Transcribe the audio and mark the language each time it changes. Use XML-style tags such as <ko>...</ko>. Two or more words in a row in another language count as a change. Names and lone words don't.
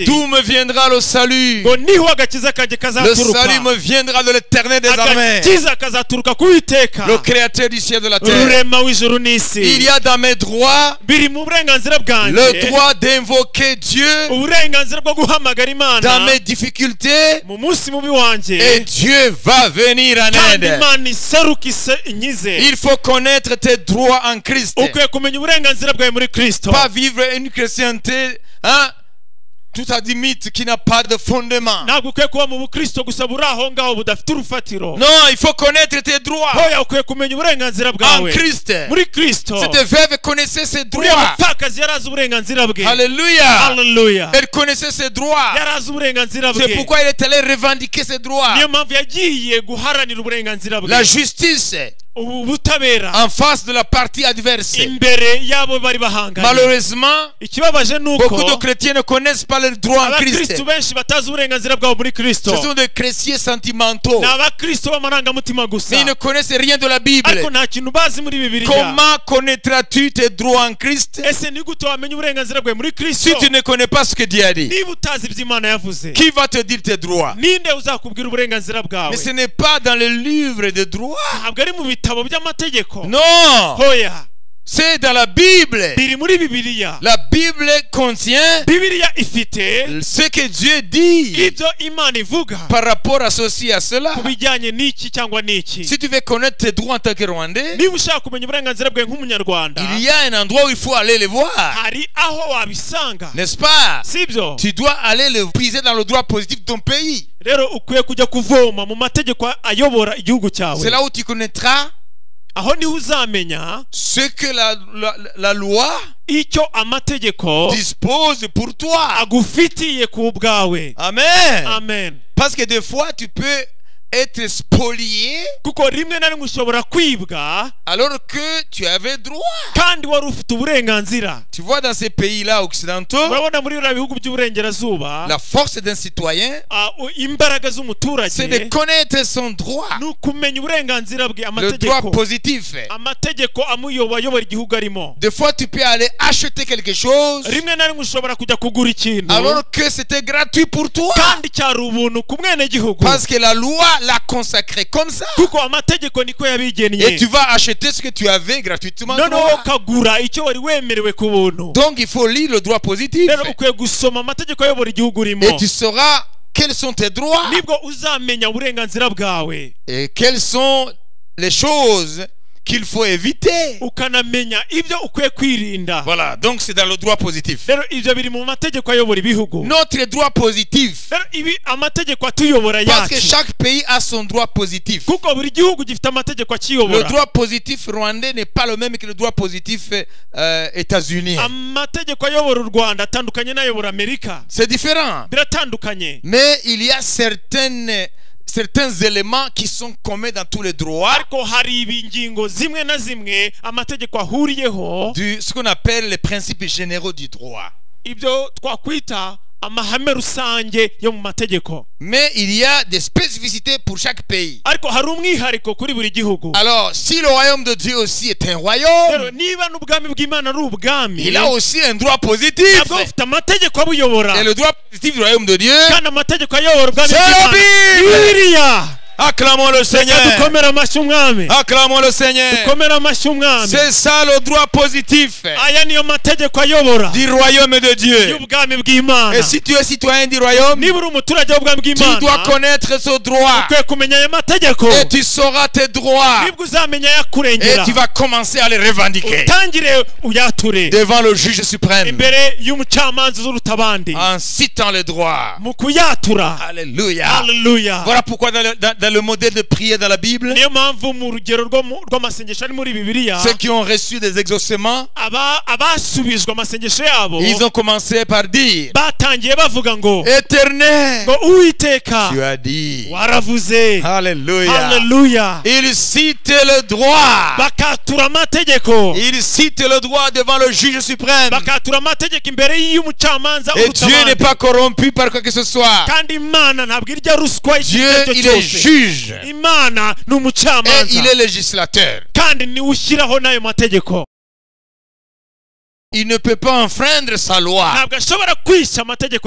<fr>D'où me viendra le salut?</fr> <rw>ngo niho agakiza kanjye</rw> <fr>Le</fr> <rw>kazaturuka.</rw> <fr>salut me viendra de l'Éternel des armées,</fr> <rw>Agakiza kazaturuka ku Uwiteka,</rw> <fr>le créateur du ciel et de la terre.</fr> <rw>rurema w'ijuru n'isi.</rw> <fr>Il y a dans mes droits</fr> <rw>Biri mu burenganzira</rw> <fr>le</fr> <rw>bwanjye</rw> <fr>droit d'invoquer Dieu</fr> <rw>uburenganzira bwo guhamagara</rw> <fr>dans</fr> <rw>Imana</rw> <fr>mes difficultés</fr> <rw>mu munsi mubi wanjye,</rw> <fr>et Dieu va venir en</fr> <rw>kandi</rw> <fr>aide.</fr> <rw>Imana iseruka inkize.</rw> <fr>Il faut connaître tes droits en Christ.</fr> <rw>Ukwiye kumenya uburenganzira bwawe muri Kristo,</rw> <fr>Pas vivre une chrétienté, hein, tout admite qui n'a pas de fondement.</fr> <rw>ntabwo ukwiye kuba mu bukristo gusa buri aho ngaho budafite urufatiro.</rw> <fr>Non, il faut connaître tes droits</fr> <rw>Hoya, ukwiye kumenya uburenganzira</rw> <fr>en</fr> <rw>bwawe</rw> <fr>Christ.</fr> <rw>muri Kristo.</rw> <fr>Cette veuve connaissait ses</fr> <rw>uriya</rw> <fr>droits.</fr> <rw>mupfakazi yari azi uburenganzira bwe.</rw> <fr>Alléluia.</fr> <rw>Haleluya,</rw> <fr>Elle connaissait ses droits.</fr> <rw>yari azi uburenganzira</rw> <fr>C'est</fr> <rw>bwe.</rw> <fr>pourquoi elle est allée revendiquer ses droits.</fr> <rw>Niyo mpamvu yagiye guharanira uburenganzira bwe,</rw> <fr>La justice</fr> <rw>ubutabera</rw> <fr>en face de la partie adverse.</fr> <rw>imbere y'abo bari bahanganye.</rw> <fr>Malheureusement,</fr> <rw>Ikibabaje ni</rw> <fr>beaucoup de</fr> <rw>uko</rw> <fr>chrétiens ne connaissent pas leurs droits en Christ.</fr> <rw>abakristo benshi batazi uburenganzira bwabo muri Kristo.</rw> <fr>Ce sont des chrétiens sentimentaux.</fr> <rw>Ni abakristo b'amarangamutima</rw> <fr>Mais</fr> <rw>gusa,</rw> <fr>ils ne connaissent rien de la Bible.</fr> <rw>ariko nta kintu bazi muri Bibiliya.</rw> <fr>Comment connaîtras-tu tes droits en Christ</fr> <rw>Ese ni gute wamenya uburenganzira bwawe muri Kristo</rw> <fr>si tu ne connais pas ce que Dieu a dit?</fr> <rw>niba utazi ibyo Imana yavuze?</rw> <fr>Qui va te dire tes droits?</fr> <rw>Ninde uzakubwira uburenganzira bwawe?</rw> <fr>Mais ce n'est pas dans le livre des droits.</fr> <rw>Ntabwo ari mu bitabo by'amategeko.</rw> <fr>Non,</fr> <rw>Hoya,</rw> <fr>C'est dans la Bible.</fr> <rw>biri muri bibiliya.</rw> <fr>La Bible contient</fr> <rw>Bibiliya ifite</rw> <fr>ce que Dieu dit</fr> <rw>ibyo Imana ivuga</rw> <fr>par rapport à ceci, à cela.</fr> <rw>ku bijyanye n'iki cyangwa n'iki.</rw> <fr>Si tu veux connaître tes droits en tant que Rwandais,</fr> <rw>Niba ushaka kumenya uburenganzira bwawe nk'umunyarwanda,</rw> <fr>il y a un endroit où il faut aller les voir.</fr> <rw>hari aho wabisanga,</rw> <fr>N'est-ce pas?</fr> <rw>sibyo?</rw> <fr>Tu dois aller le puiser dans le droit positif de ton pays.</fr> <rw>Rero ukwiye kujya kuvoma mu mategeko ayobora igihugu</rw> <fr>C'est</fr> <rw>cyawe.</rw> <fr>là où tu connaîtras</fr> <rw>Aho niho uzamenya</rw> <fr>ce que la loi</fr> <rw>icyo amategeko</rw> <fr>dispose pour toi.</fr> <rw>agufitiye ku bwawe.</rw> <fr>Amen.</fr> <rw>Amen.</rw> <fr>Parce que des fois, tu peux être spolié</fr> <rw>Kuko rimwe na rimwe ushobora kwibwa</rw> <fr>alors que tu avais droit.</fr> <rw>kandi wari ufite uburenganzira.</rw> <fr>Tu vois, dans ces pays-là occidentaux,</fr> <rw>Urabona muri biriya bihugu by'uburengerazuba,</rw> <fr>la force d'un citoyen,</fr> <rw>imbaraga z'umuturage</rw> <fr>c'est de connaître son droit.</fr> <rw>ni ukumenya uburenganzira bwe,</rw> <fr>Le droit</fr> <rw>amategeko</rw> <fr>positif.</fr> <rw>amategeko ayobora igihugu arimo.</rw> <fr>Des fois, tu peux aller acheter quelque chose</fr> <rw>Rimwe na rimwe ushobora kujya kugura ikintu</rw> <fr>alors que c'était gratuit pour toi.</fr> <rw>kandi cyari ubuntu ku mwenegihugu,</rw> <fr>Parce que la loi l'a consacré comme ça.</fr> <rw>kuko amategeko niko</rw> <fr>Et</fr> <rw>yabigennye.</rw> <fr>tu vas acheter ce que tu avais gratuitement.</fr> <rw>Noneho</rw> <fr>droit.</fr> <rw>ukagura icyo wari wemerewe ku buntu.</rw> <fr>Donc il faut lire le droit positif.</fr> <rw>Rero ukwiye gusoma amategeko ayobora igihugu urimo,</rw> <fr>Et tu sauras quels sont tes droits</fr> <rw>nibwo uzamenya uburenganzira bwawe,</rw> <fr>et quelles sont les choses qu'il faut éviter.</fr> <rw>ukanamenya ibyo ukwiye kwirinda.</rw> <fr>Voilà, donc c'est dans le droit positif.</fr> <rw>Rero ibyo biri mu mategeko ayobora ibihugu.</rw> <fr>Notre droit positif,</fr> <rw>Rero ibi amategeko atuyobora</rw> <fr>parce que</fr> <rw>yacu,</rw> <fr>chaque pays a son droit positif.</fr> <rw>kuko buri gihugu gifite amategeko</rw> <fr>Le</fr> <rw>akiyobora.</rw> <fr>droit positif rwandais n'est pas le même que le droit positif états-unien.</fr> <rw>Amategeko ayobora u Rwanda atandukanye n'ayobora Amerika,</rw> <fr>C'est différent.</fr> <rw>biratandukanye.</rw> <fr>Mais il y a certains éléments qui sont communs dans tous les droits,</fr> <rw>Ariko hari ingingo zimwe na zimwe amategeko ahuriyeho,</rw> <fr>ce qu'on appelle les principes généraux du droit.</fr> <rw>ibyo twakwita amahame rusange yo mu mategeko.</rw> <fr>Mais il y a des spécificités pour chaque pays.</fr> <rw>Ariko hari umwihariko kuri buri gihugu.</rw> <fr>Alors, si le royaume de Dieu aussi est un</fr> <rw>Rero</rw> <fr>royaume,</fr> <rw>niba n'ubwami bw'Imana ari ubwami,</rw> <fr>il a aussi un droit positif.</fr> <rw>nabwo bufite amategeko abuyobora,</rw> <fr>Et le droit positif du royaume de Dieu,</fr> <rw>kandi amategeko ayobora ubwami</rw> <fr>c'est la</fr> <rw>bw'Imana</rw> <fr>Bible.</fr> <rw>Bibiliya.</rw> <fr>Acclamons le Seigneur.</fr> <rw>Dukomere amashyi umwami,</rw> <fr>Acclamons le Seigneur.</fr> <rw>dukomere amashyi umwami.</rw> <fr>C'est ça le droit positif</fr> <rw>Aya niyo mategeko ayobora</rw> <fr>du royaume de Dieu.</fr> <rw>y'ubwami bw'Imana.</rw> <fr>Et si tu es citoyen du royaume,</fr> <rw>Niba uri umuturage w'ubwami</rw> <fr>tu dois</fr> <rw>bw'Imana,</rw> <fr>connaître ce droit.</fr> <rw>ukwiye kumenya aya mategeko,</rw> <fr>Et tu sauras tes droits.</fr> <rw>nibwo uzamenya</rw> <fr>Et</fr> <rw>ayakurengera,</rw> <fr>tu vas commencer à les revendiquer</fr> <rw>utangire uyature</rw> <fr>devant le juge suprême</fr> <rw>imbere y'umucamanza uruta abandi,</rw> <fr>en citant les droits.</fr> <rw>mu kuyatura.</rw> <fr>Alléluia.</fr> <rw>Haleluya.</rw> <fr>Voilà pourquoi dans le modèle de prière dans la Bible,</fr> <rw>Niyo mpamvu mu rugero rw'amasengesho ari muri Bibiliya,</rw> <fr>ceux qui ont reçu des exaucements,</fr> <rw>abasubijwe amasengesho yabo</rw> <fr>ils ont commencé par dire:</fr> <rw>batangiye bavuga ngo</rw> <fr>Éternel,</fr> <rw>Uwiteka</rw> <fr>tu as dit.</fr> <rw>waravuze.</rw> <fr>Alléluia.</fr> <rw>Haleluya.</rw> <fr>Il cite le droit.</fr> <rw>Bakatura amategeko,</rw> <fr>Il cite le droit devant le juge suprême.</fr> <rw>bakatura amategeko imbere y'umucamanza</rw> <fr>Et</fr> <rw>uruta</rw> <fr>Dieu n'est</fr> <rw>abandi.</rw> <fr>pas corrompu par quoi que ce soit.</fr> <rw>Kandi Imana ntabwo irya ruswa</rw> <fr>Dieu,</fr> <rw>icyo</rw> <fr>il est</fr> <rw>cyose.</rw> <fr>juge.</fr> <rw>Imana ni</rw> <fr>Et</fr> <rw>umucamanza</rw> <fr>il est législateur.</fr> <rw>kandi niwe ushyiraho n'ayo mategeko.</rw> <fr>Il ne peut pas enfreindre sa loi.</fr> <rw>Ntabwo ashobora kwica amategeko</rw>